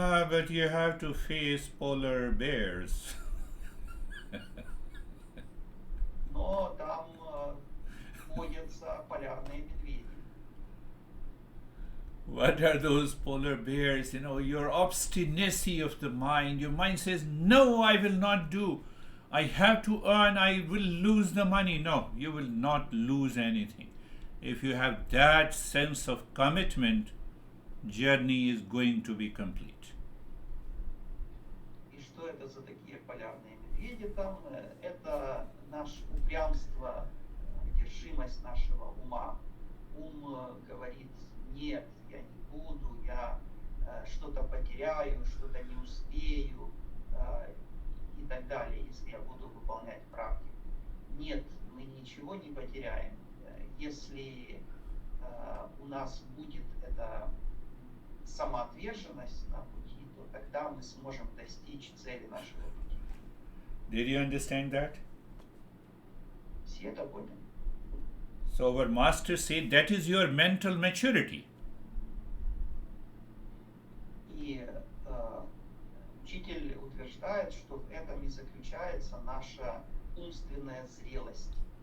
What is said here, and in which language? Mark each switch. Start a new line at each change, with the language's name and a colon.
English: But you have to face polar bears.
Russian: Но там водятся полярные медведи.
English: What are those polar bears? You know, your obstinacy of the mind. Your mind says, no, I will not do. I have to earn, I will lose the money. No, you will not lose anything. If you have that sense of commitment, journey is going to be complete.
Russian: И что это за такие полярные медведи там? Это наше упрямство, одержимость нашего ума. Ум говорит, нет, я не буду, я что-то потеряю, что-то не успею и так далее, если я буду выполнять практику. Нет, мы ничего не потеряем. Если у нас будет эта самоотверженность на пути, то тогда мы сможем достичь цели нашего пути.
English: Did you understand that?
Russian: Все это поняли?
English: So our master said that is your mental maturity.
Russian: И учитель утверждает, что в этом и заключается наша умственная зрелость.